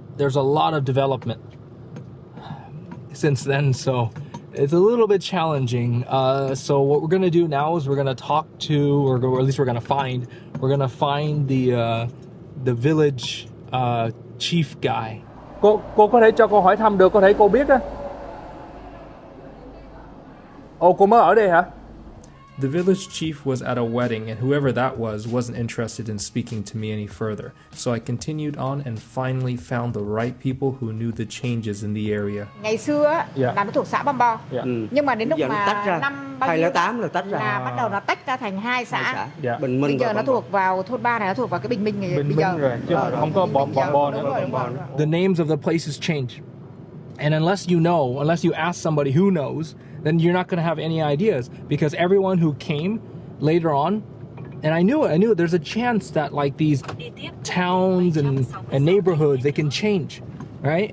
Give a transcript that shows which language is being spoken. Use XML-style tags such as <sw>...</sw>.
<en>There's a lot of development since then, so it's a little bit challenging. So what we're gonna do now is we're gonna talk to, or at least we're gonna find the village chief guy.</en> <vi>Cô có thể cho cô hỏi thăm được, có thể cô biết á. Ồ, cô mới ở đây hả?</vi> <en>The village chief was at a wedding, and whoever that was wasn't interested in speaking to me any further. So I continued on and finally found the right people who knew the changes in the area.</en> <vi>Ngày xưa á, là nó thuộc xã Băm Bo. Nhưng mà đến lúc mà năm bao nhiêu 2008 là tách ra. Là bắt đầu nó tách ra thành hai xã. Bình Minh. Bây giờ nó thuộc vào thôn 3 này, nó thuộc vào cái Bình Minh này. Bây giờ rồi, chứ không có Băm Bo nữa.</vi> <en>The names of the places change. And unless you ask somebody who knows, then you're not going to have any ideas, because everyone who came later on, and I knew it, there's a chance that like these towns and neighborhoods, they can change, right?</en>